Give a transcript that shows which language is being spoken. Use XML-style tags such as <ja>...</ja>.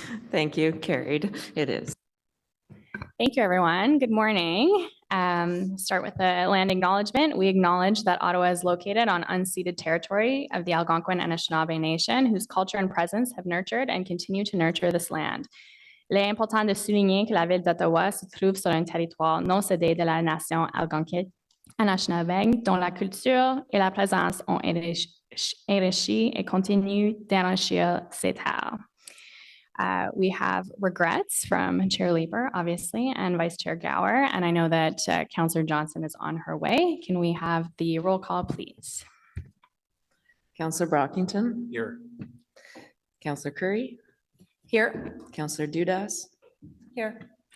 <en>Thank you. Carried. It is. Thank you, everyone. Good morning. Start with the land acknowledgement. We acknowledge that Ottawa is located on unceded territory of the Algonquin and Anishinaabe Nation, whose culture and presence have nurtured and continue to nurture this land.</en> <fr>Il est important de souligner que la ville d'Ottawa se trouve sur un territoire non cédé de la nation algonquine Anishinaabe, dont la culture et la présence ont enrichi et continuent d'enrichir ces terres.</fr> <en>We have regrets from Chair Leeper, obviously, and Vice Chair Gower, and I know that Councillor Johnson is on her way. Can we have the roll call, please? Councillor Brockington. Here. Councillor Curry. Here. Councillor Dudas. Here.</en>